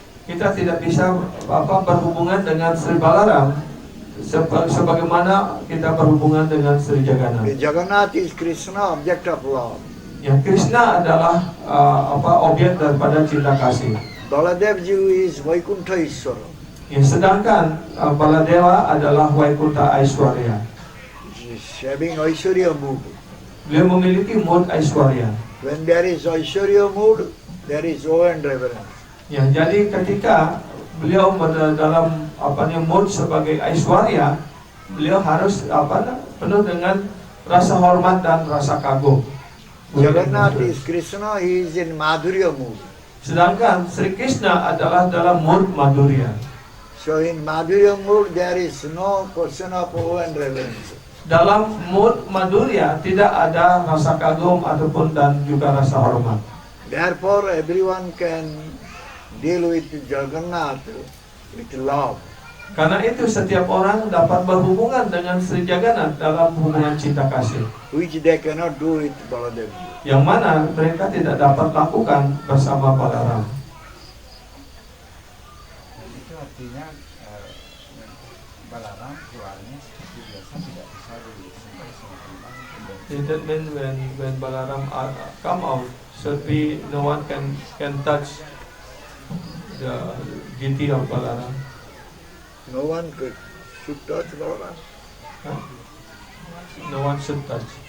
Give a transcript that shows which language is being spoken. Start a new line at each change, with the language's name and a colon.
Indonesian: Kita tidak bisa berhubungan dengan Sri Balaram sebagaimana kita berhubungan dengan Sri Jagannath.
English: Jagannath is Krishna, object of love.
Indonesian: Ya, Krishna adalah objek daripada cinta kasih.
English: Baladev Ji is Vaikuntha Ishwara.
Indonesian: Ya, sedangkan Baladewa adalah Vaikuntha Aishwarya.
English: He is having Aishwarya mood.
Indonesian: Beliau memiliki mood Aishwarya.
English: When there is Aishwarya mood, there is awe and reverence.
Indonesian: Ya, jadi ketika beliau dalam mood sebagai Aishwarya, beliau harus penuh dengan rasa hormat dan rasa kagum.
English: Jagannath is Krishna, he is in Madhurya mood.
Indonesian: Sedangkan Sri Krishna adalah dalam mood Madhurya.
English: So in Madhurya mood there is no question of awe and reverence.
Indonesian: Dalam mood Madhurya tidak ada rasa kagum ataupun dan juga rasa hormat.
English: Therefore everyone can deal with Jagannath with love.
Indonesian: Karena itu setiap orang dapat berhubungan dengan Sri Jagannath dalam hubungan cinta kasih.
English: Which they cannot do with Baladev Ji.
Indonesian: Yang mana mereka tidak dapat lakukan bersama Balaram. Itu artinya Balaram keluarnya seperti biasa tidak bisa disentuh sama teman.
English: That means when Balaram come out, should be no one can touch the deity of Balaram. No one should touch Balaram. Huh? No one should touch.